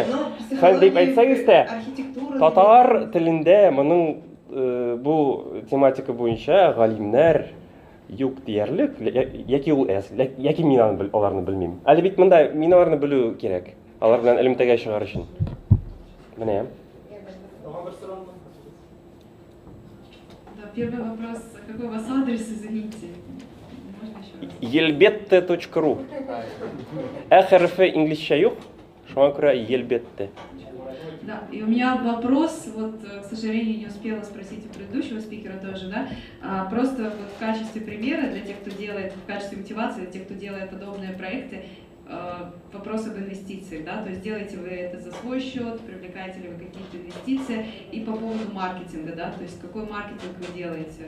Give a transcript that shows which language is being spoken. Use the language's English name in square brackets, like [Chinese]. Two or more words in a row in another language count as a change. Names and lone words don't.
[Tatar] Фән дип әйтсәгез дә, татар телендә моның бу тематика буенча галимнәр юк диярлек, яки ул яки мин аларны белмим. Әле бит монда мин аларны белү кирәк. Алар белән элемтәгә чыгар өчен. Менә. [Russian] Первый вопрос, какой у вас адрес, извините? Елбетте.ру. [Tatar] Хәрефе инглизчә юк, шуңа күрә елбетте. [Russian] Да, и у меня вопрос, вот, к сожалению, не успела спросить у предыдущего спикера тоже, да, просто вот в качестве примера для тех, кто делает, в качестве мотивации для тех, кто делает подобные проекты, вопрос об инвестициях, да, то есть делаете вы это за свой счет, привлекаете ли вы какие-то инвестиции, и по поводу маркетинга, да, то есть какой маркетинг вы делаете?